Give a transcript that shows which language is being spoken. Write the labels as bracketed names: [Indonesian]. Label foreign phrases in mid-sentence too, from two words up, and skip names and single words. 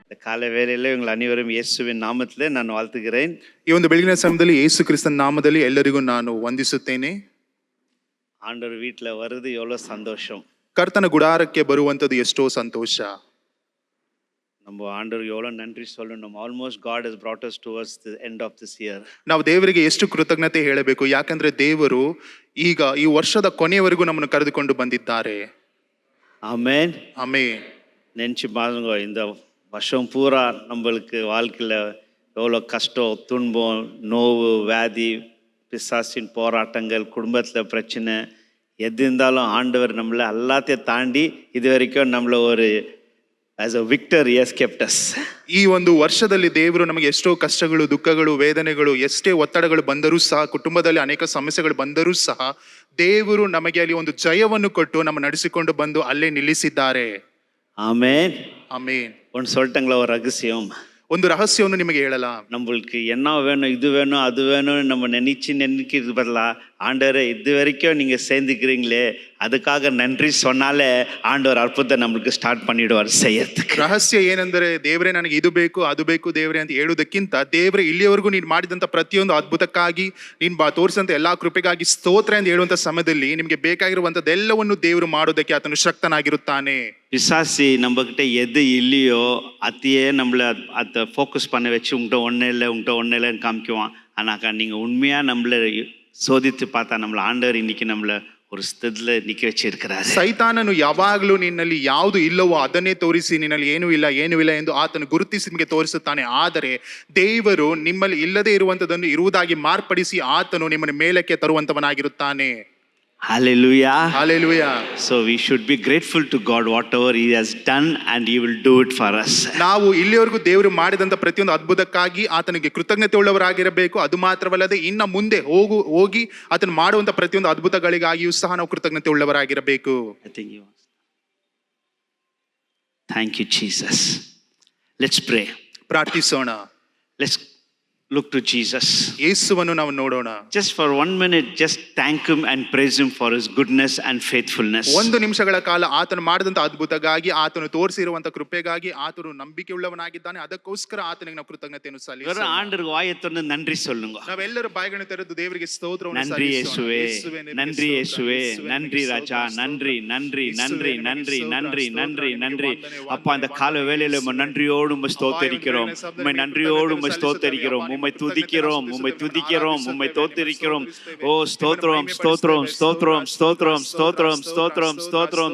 [Tamil] காலை வேளையிலே உங்கள் அனைவரும் இயேசுவின் நாமத்திலே நான் வாழ்த்துகிறேன். [Kannada] ಈ ಒಂದು ಬೆಳಗಿನ ಸಮಯದಲ್ಲಿ ಯೇಸು ಕ್ರಿಸ್ತನ ನಾಮದಲ್ಲಿ ಎಲ್ಲರಿಗೂ ನಾನು ವಂದಿಸುತ್ತೇನೆ. [Tamil] ஆண்டவர் வீட்டில் வருது எவ்வளோ சந்தோஷம். [Kannada] ಕರ್ತನ ಗುಡಾರಕ್ಕೆ ಬರುವಂತದ್ದು ಎಷ್ಟೋ ಸಂತೋಷ. [Tamil] நம்ம ஆண்டவருக்கு எவ்வளோ நன்றி சொல்லணும். [English] ஆல்மோஸ்ட் God has brought us towards the end of this year. [Kannada] ನಾವು ದೇವರಿಗೆ ಎಷ್ಟು ಕೃತಜ್ಞತೆ ಹೇಳಬೇಕು, ಯಾಕಂದ್ರೆ ದೇವರು ಈಗ ಈ ವರ್ಷದ ಕೊನೆಯವರೆಗೂ ನಮ್ಮನ್ನು ಕರೆದುಕೊಂಡು ಬಂದಿದ್ದಾರೆ. [Tamil] ஆமென். [Kannada] ಆಮೆನ್. [Tamil] நினச்சி பாருங்க, இந்த வருஷம் பூரா நம்மளுக்கு வாழ்க்கையில் எவ்வளோ கஷ்டம், துன்பம், நோவு, வியாதி, பிசாசின் போராட்டங்கள், குடும்பத்தில் பிரச்சனை எது இருந்தாலும் ஆண்டவர் நம்மளை எல்லாத்தையும் தாண்டி இது வரைக்கும் நம்மளை ஒரு [English] as a victor he has kept us. [Kannada] ಈ ಒಂದು ವರ್ಷದಲ್ಲಿ ದೇವರು ನಮಗೆ ಎಷ್ಟೋ ಕಷ್ಟಗಳು, ದುಃಖಗಳು, ವೇದನೆಗಳು, ಎಷ್ಟೇ ಒತ್ತಡಗಳು ಬಂದರೂ ಸಹ, ಕುಟುಂಬದಲ್ಲಿ ಅನೇಕ ಸಮಸ್ಯೆಗಳು ಬಂದರೂ ಸಹ ದೇವರು ನಮಗೆ ಅಲ್ಲಿ ಒಂದು ಜಯವನ್ನು ಕೊಟ್ಟು ನಮ್ಮ ನಡೆಸಿಕೊಂಡು ಬಂದು ಅಲ್ಲೇ ನಿಲ್ಲಿಸಿದ್ದಾರೆ. [Tamil] ஆமென். [Kannada] ಆಮೆನ್. [Tamil] ஒன்று சொல்லிட்டாங்களா ஒரு ரகசியம். [Kannada] ಒಂದು ರಹಸ್ಯವನ್ನು ನಿಮಗೆ ಹೇಳಲ್ಲ. [Tamil] நம்மளுக்கு என்ன வேணும், இது வேணும், அது வேணும்னு நம்ம நினைக்கிறது பதிலாக ஆண்டவரை இது வரைக்கும் நீங்கள் சேர்ந்துக்கிறீங்களே அதுக்காக நன்றி சொன்னாலே ஆண்டவர் அற்புதத்தை நம்மளுக்கு ஸ்டார்ட் பண்ணிடுவார் செய்யறதுக்கு. [Kannada] ರಹಸ್ಯ ಏನೆಂದರೆ, ದೇವರೇ ನನಗೆ ಇದು ಬೇಕು ಅದು ಬೇಕು ದೇವರೇ ಅಂತ ಹೇಳುವುದಕ್ಕಿಂತ, ದೇವರೇ ಇಲ್ಲಿಯವರೆಗೂ ನೀನು ಮಾಡಿದಂಥ ಪ್ರತಿಯೊಂದು ಅದ್ಭುತಕ್ಕಾಗಿ, ನೀನು ತೋರಿಸಿದಂಥ ಎಲ್ಲಾ ಕೃಪೆಗಾಗಿ ಸ್ತೋತ್ರ ಎಂದು ಹೇಳುವಂಥ ಸಮಯದಲ್ಲಿ ನಿಮಗೆ ಬೇಕಾಗಿರುವಂಥದ್ದೆಲ್ಲವನ್ನು ದೇವರು ಮಾಡೋದಕ್ಕೆ ಆತನು ಶಕ್ತನಾಗಿರುತ್ತಾನೆ. [Tamil] பிசாசி நம்மக்கிட்ட எது இல்லையோ அதையே நம்மளை அதை ஃபோக்கஸ் பண்ண வச்சு உங்கள்கிட்ட ஒன்றும் இல்லைன்னு காமிக்குவான். ஆனாக்கா நீங்கள் உண்மையாக நம்மளை சோதித்து பார்த்தா நம்மளை ஆண்டவர் இன்னைக்கு நம்மளை ஒரு [Kannada] ಸ್ಥಿತಿಯಲ್ಲಿ ನಿಕ್ಕೆ [Tamil] ವச்சிருக்கிறார். [Kannada] ಸೈತಾನನು ಯಾವಾಗಲೂ ನಿನ್ನಲ್ಲಿ ಯಾವುದು ಇಲ್ಲವೋ ಅದನ್ನೇ ತೋರಿಸಿ ನಿನ್ನಲ್ಲಿ ಏನೂ ಇಲ್ಲ ಎಂದು ಆತನು ಗುರುತಿಸಿ ನಿಮಗೆ ತೋರಿಸುತ್ತಾನೆ. ಆದರೆ ದೇವರು ನಿಮ್ಮಲ್ಲಿ ಇಲ್ಲದೆ ಇರುವಂತದನ್ನು ಇರುವುದಾಗಿ ಮಾರ್ಪಡಿಸಿ ಆತನು ನಿಮ್ಮನ್ನು ಮೇಲಕ್ಕೆ ತರುವಂತವನಾಗಿರುತ್ತಾನೆ. [English] Hallelujah. Hallelujah. So we should be grateful to God whatever he has done and he will do it for us. [Kannada] ನಾವು ಇಲ್ಲಿವರೆಗೂ ದೇವರು ಮಾಡಿದಂತ ಪ್ರತಿಯೊಂದು ಅದ್ಭುತಕ್ಕಾಗಿ ಆತನಿಗೆ ಕೃತಜ್ಞತೆ ಉಳ್ಳವರಾಗಿರಬೇಕು. ಅದು ಮಾತ್ರವಲ್ಲದೆ ಇನ್ನು ಮುಂದೆ ಹೋಗಿ ಆತನು ಮಾಡುವಂತ ಪ್ರತಿಯೊಂದು ಅದ್ಭುತಗಳಿಗಾಗಿಯೂ ಸಹ ನಾವು ಕೃತಜ್ಞತೆ ಉಳ್ಳವರಾಗಿರಬೇಕು. [English] I think you want. Thank you Jesus. Let's pray. [Kannada] ಪ್ರಾರ್ಥಿಸೋಣ. [English] Let's look to Jesus. [Kannada] ಯೇಸುವನ್ನು ನಾವು ನೋಡೋಣ. [English] Just for 1 minute, just thank him and praise him for his goodness and faithfulness. [Kannada] 1 ನಿಮಿಷಗಳ ಕಾಲ ಆತನು ಮಾಡಿದಂತ ಅದ್ಭುತಗಾಗಿ, ಆತನು ತೋರಿಸಿರುವಂತ ಕೃಪೆಗಾಗಿ ಆತನು ನಂಬಿಕೆ ಉಳ್ಳವನಾಗಿದ್ದಾನೆ. ಅದಕ್ಕೋಸ್ಕರ ಆತನಿಗೆ ನಾವು ಕೃತಜ್ಞತೆಯನ್ನು ಸಲ್ಲಿಸೋಣ. [Tamil] ஆண்டவருக்கு வாயை திறந்து நன்றி சொல்லுங்க. [Kannada] ನಾವೆಲ್ಲರೂ ಬಾಯಿಗಳನ್ನು ತೆರೆದು ದೇವರಿಗೆ ಸ್ತೋತ್ರವನ್ನು [Tamil] நன்றி [Kannada] ಸಲ್ಲಿಸೋಣ. [Tamil] இயேசுவே, நன்றி இயேசுவே, நன்றி ராஜா, நன்றி நன்றி நன்றி நன்றி நன்றி நன்றி நன்றி. அப்பா, இந்த கால வேளையில உம்மை நன்றியோடு உம்மை ஸ்தோத்திரிக்கிறோம். உம்மை நன்றியோடு உம்மை ஸ்தோத்திரிக்கிறோம். உம்மை துதிக்கிறோம், உம்மை துதிக்கிறோம், உம்மை தோத்திரிக்கிறோம். ஓ ஸ்தோத்திரம் ஸ்தோத்திரம் ஸ்தோத்திரம் ஸ்தோத்திரம் ஸ்தோத்திரம் ஸ்தோத்திரம் ஸ்தோத்திரம்.